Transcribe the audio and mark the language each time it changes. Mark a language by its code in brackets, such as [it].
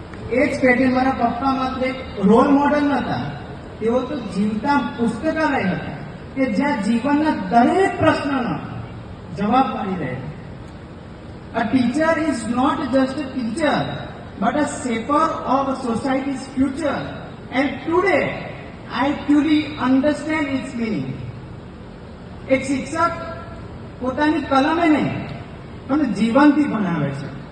[gu] એ જ પેટે મારા પપ્પા માત્ર એક રોલ મોડલ નહોતા, તેઓ તો જીવતા પુસ્તકાલય હતા કે જ્યાં જીવનના દરેક પ્રશ્નનો જવાબ મળી રહે. [en] A teacher is not just a teacher, but a shaper of society's future. And today, I truly understand its meaning. [gu] એક શિક્ષક પોતાની કલમે નહીં પણ જીવનથી ભણાવે છે.